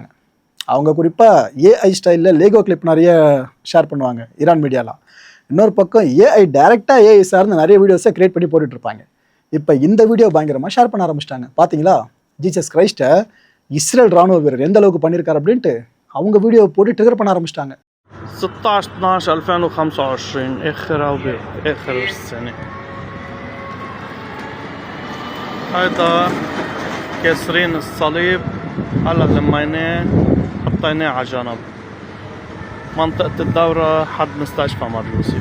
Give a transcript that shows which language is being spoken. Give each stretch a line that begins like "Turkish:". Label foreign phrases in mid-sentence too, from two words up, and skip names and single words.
Tamil: அவங்க குறிப்பாக
English: AI style-il Lego clip
Tamil: நிறைய ஷேர் பண்ணுவாங்க ஈரான் மீடியாலாம். இன்னொரு பக்கம்
English: AI direct-aaga
Tamil: ஏஐ சார்ந்து நிறைய
English: videos-ai create
Tamil: பண்ணி போட்டுட்ருப்பாங்க. இப்போ இந்த வீடியோ பயங்கரமாக ஷேர் பண்ண ஆரம்பிச்சிட்டாங்க. பார்த்தீங்களா, ஜீசஸ் கிரைஸ்ட்டை இஸ்ரேல் ராணுவ வீரர் எந்த அளவுக்கு பண்ணியிருக்காரு அப்படின்ட்டு அவங்க வீடியோ போட்டு ட்ரிகர் பண்ண ஆரம்பிச்சிட்டாங்க.
Arabic: 16/12/2025 آخر السنة. هذا كسرين الصليب على لميناه حطيناه على جنب منطقة الدورة حد مستشفى مار يوسف.